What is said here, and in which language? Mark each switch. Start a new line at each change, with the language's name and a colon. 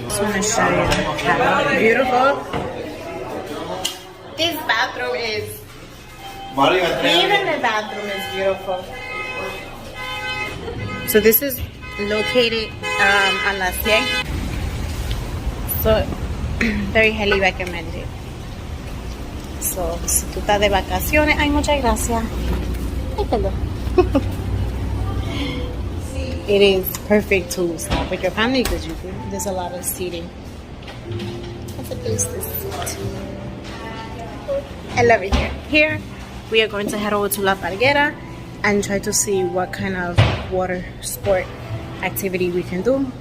English: Just want to show you how beautiful this bathroom is. Even the bathroom is beautiful. So this is located on La Cien. So very highly recommended.
Spanish: So, si tú estás de vacaciones, ay, muchas gracias. Ay, perdón.
English: It is perfect to stop with your family because there's a lot of seating. That's a place to sit. I love it here. Here, we are going to head over to La Parguera and try to see what kind of water sport activity we can do.